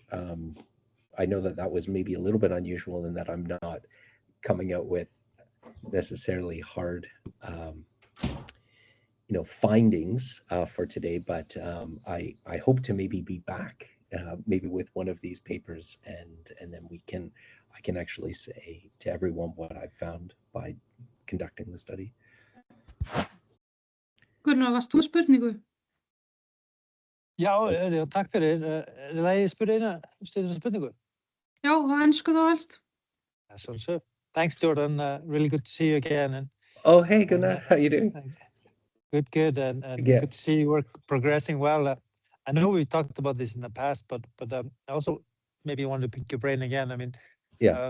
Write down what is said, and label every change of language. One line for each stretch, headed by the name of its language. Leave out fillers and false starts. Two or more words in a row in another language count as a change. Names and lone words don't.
English: I know that was maybe a little bit unusual in that I'm not coming out with necessarily hard findings for today, but I hope to maybe be back maybe with one of these papers, and then I can actually say to everyone what I've found by conducting the study.
Icelandic: Gunnar, varst þú spurningu? Já, takk fyrir. Ég spurði eina spurningu. Já, á ensku þá helst.
English: So, thanks, Jordan. Really good to see you again. Oh, hey, Gunnar. How you doing? Good, and yeah. Good to see your work progressing well. I know we talked about this in the past, but I also maybe want to pick your brain again. I mean, yeah.